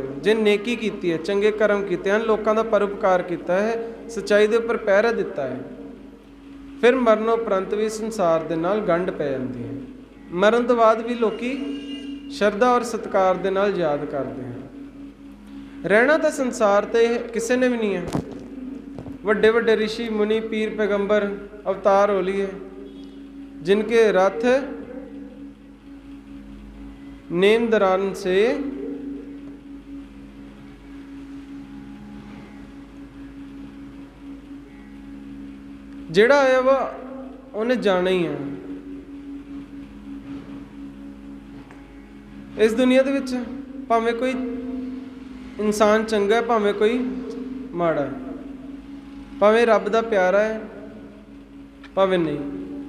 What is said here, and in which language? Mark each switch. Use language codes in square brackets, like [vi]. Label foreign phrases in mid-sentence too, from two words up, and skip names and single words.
[pa] ਜੇ ਨੇਕੀ ਕੀਤੀ ਹੈ, ਚੰਗੇ ਕਰਮ ਕੀਤੇ ਹਨ, ਲੋਕਾਂ ਦਾ ਪਰਉਪਕਾਰ ਕੀਤਾ ਹੈ, ਸੱਚਾਈ ਦੇ ਉੱਪਰ ਪਹਿਰਾ ਦਿੱਤਾ ਹੈ, ਫਿਰ ਮਰਨ ਉਪਰੰਤ ਵੀ ਸੰਸਾਰ ਦੇ ਨਾਲ ਗੰਢ ਪੈ ਜਾਂਦੀ ਹੈ। ਮਰਨ ਤੋਂ ਬਾਅਦ ਵੀ ਲੋਕੀ ਸ਼ਰਧਾ ਔਰ ਸਤਿਕਾਰ ਦੇ ਨਾਲ ਯਾਦ ਕਰਦੇ ਹਨ। ਰਹਿਣਾ ਤਾਂ ਸੰਸਾਰ ਤੇ ਕਿਸੇ ਨੇ ਵੀ ਨਹੀਂ ਹੈ। ਵੱਡੇ ਵੱਡੇ ਰਿਸ਼ੀ ਮੁਨੀ, ਪੀਰ, ਪੈਗੰਬਰ, ਅਵਤਾਰ ਹੋ ਲਈਏ, [hi] जिनके रथ नेम दरान से [pa] ਜਿਹੜਾ ਆਇਆ ਵਾ ਉਹਨੇ ਜਾਣਾ ਹੀ ਹੈ। ਇਸ ਦੁਨੀਆ ਦੇ ਵਿੱਚ ਭਾਵੇਂ ਕੋਈ ਇਨਸਾਨ ਚੰਗਾ ਹੈ, ਭਾਵੇਂ ਕੋਈ ਮਾੜਾ ਹੈ, ਭਾਵੇਂ ਰੱਬ ਦਾ ਪਿਆਰਾ ਹੈ, ਭਾਵੇਂ ਨਹੀਂ।